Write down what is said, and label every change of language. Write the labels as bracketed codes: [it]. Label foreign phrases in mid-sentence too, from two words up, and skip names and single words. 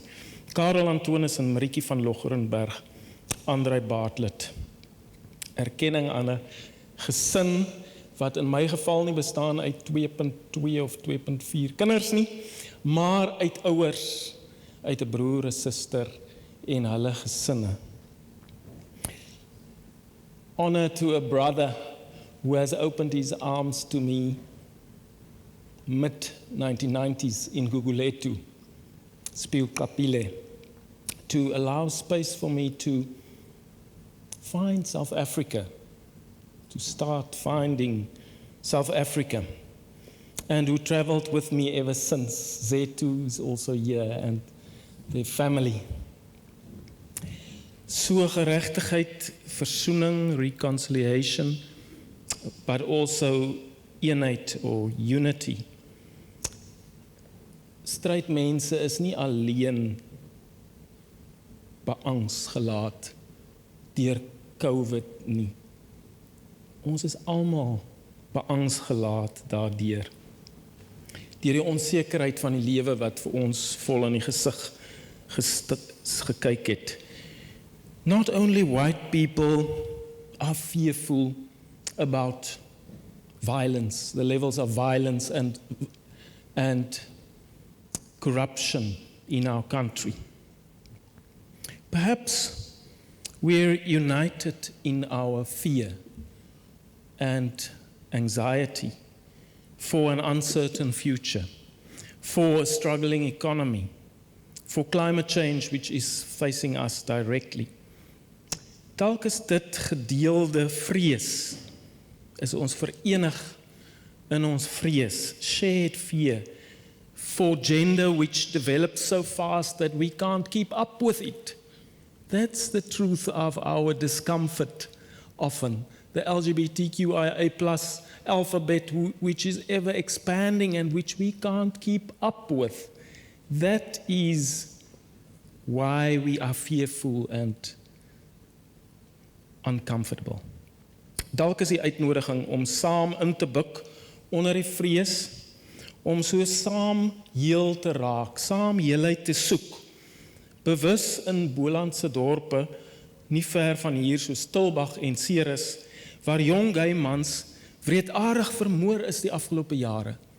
[af] Karel Antonis en Marietjie van Loggerenberg, Andrei Bartlett. Erkenning aan 'n gesin wat in my geval nie bestaan uit 2.2 of 2.4 kinders nie, maar uit ouers, uit 'n broer, 'n suster en hulle gesinne. [en] Honor to a brother who has opened his arms to me mid-1990s in Gugulethu, Spielkapile, to allow space for me to find South Africa, to start finding South Africa, and who traveled with me ever since. Zetu is also here, and their family. [af] So geregtigheid, versoening, [en] reconciliation, but also [af] eenheid or unity. Strydmense is nie alleen beangs gelaat deur COVID nie. Ons is almal beangs gelaat daardeur. Deur die onsekerheid van die lewe wat vir ons vol in die gesig gekyk het. [en] Not only white people are fearful about violence, the levels of violence and corruption in our country. Perhaps we're united in our fear and anxiety for an uncertain future, for a struggling economy, for climate change which is facing us directly. [af] Dalk is dit gedeelde vrees, is ons verenig in ons vrees, [en] shared fear, for gender which develops so fast that we can't keep up with it. That's the truth of our discomfort often. The LGBTQIA+ alphabet which is ever expanding and which we can't keep up with. That is why we are fearful and uncomfortable. [af] Dalk is die uitnodiging om saam in te buk onder die vrees, om so saam heel te raak, saam heelheid te soek. Bewus in Bolandse dorpe, nie ver van hier so Stilbag en Ceres, waar jong gay mans wreedaardig vermoor is die afgelope jare.